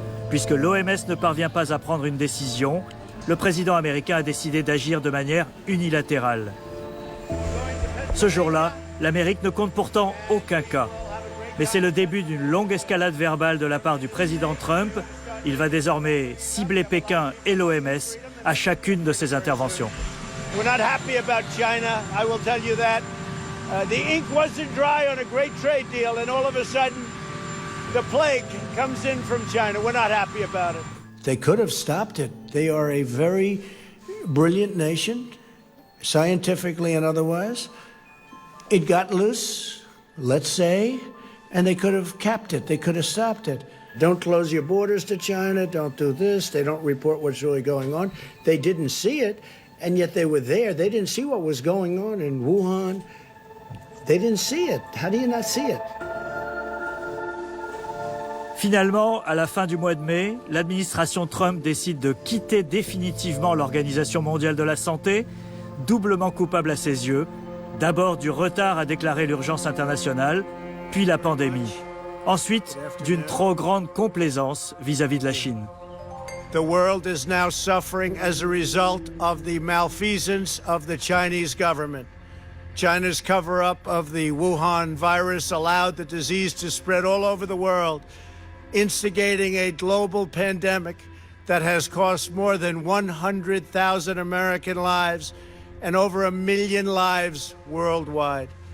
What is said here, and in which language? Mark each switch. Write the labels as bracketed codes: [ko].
[fr] Puisque l'OMS ne parvient pas à prendre une décision, le président américain a décidé d'agir de manière unilatérale. Ce jour-là, l'Amérique ne compte pourtant aucun cas. Mais c'est le début d'une longue escalade verbale de la part du président Trump. Il va désormais cibler Pékin et l'OMS à chacune de ses interventions. [en] We're not happy about China, I will tell you that. The ink wasn't dry on a great trade deal, and all of a sudden, the plague comes in from China. We're not happy about it. They could have stopped it. They are a very brilliant nation, scientifically and otherwise. It got loose, let's say, and they could have capped it. They could have stopped it. Don't close your borders to China. Don't do this. They don't report what's really going on. They didn't see it, and yet they were there. They didn't see what was going on in Wuhan. They didn't see it. How do you not see it? [fr] Finalement, à la fin du mois de mai, l'administration Trump décide de quitter définitivement l'Organisation mondiale de la santé, doublement coupable à ses yeux, d'abord du retard à déclarer l'urgence internationale, puis la pandémie. Ensuite, d'une trop grande complaisance vis-à-vis de la Chine. [en] The world is now suffering as a result of the malfeasance of the Chinese government. China's cover-up of the Wuhan virus allowed the disease to spread all over the world, instigating a global pandemic that has cost more than 100,000 American lives and over 1 million lives worldwide.